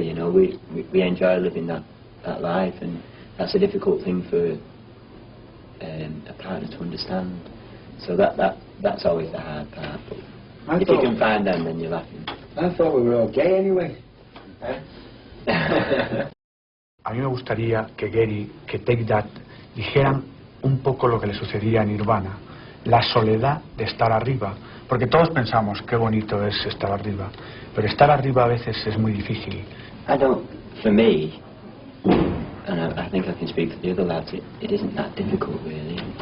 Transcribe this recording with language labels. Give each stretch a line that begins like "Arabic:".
English: You know, we enjoy living that life, and that's a difficult thing for a partner to understand. So that's always the hard part. But if you can find them, then you're laughing. I thought we were all gay anyway.
Spanish: A mí me gustaría que Gary, que Take That, dijeran un poco lo que le sucedía a Nirvana, la soledad de estar arriba, porque todos pensamos qué bonito es estar arriba, pero estar arriba a veces es muy difícil.
English: For me, and I think I can speak for the other lads, it isn't that difficult really.